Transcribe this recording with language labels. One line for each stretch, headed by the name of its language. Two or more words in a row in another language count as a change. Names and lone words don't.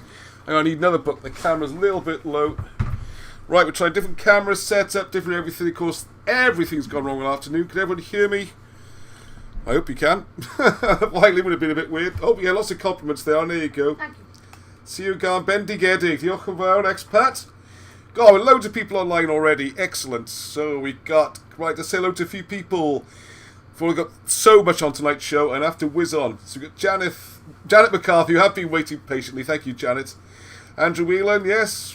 English: Hang on, I need another book. The camera's a little bit low. Right, we're trying different camera setup, different everything. Of course, everything's gone wrong all afternoon. Can everybody hear me? I hope you can. Wiley would have been a bit weird. Oh, yeah, lots of compliments there. There you go. Thank you. See you again,
Welsh: bendigedig. Diolch yn fawr,
English: expat. God, loads of people online already. Excellent. So we got, right, to say hello to a few people. We've got so much on tonight's show, and I have to whiz on. So we've got Janet McCarthy, who have been waiting patiently. Thank you, Janet. Andrew Whelan, yes.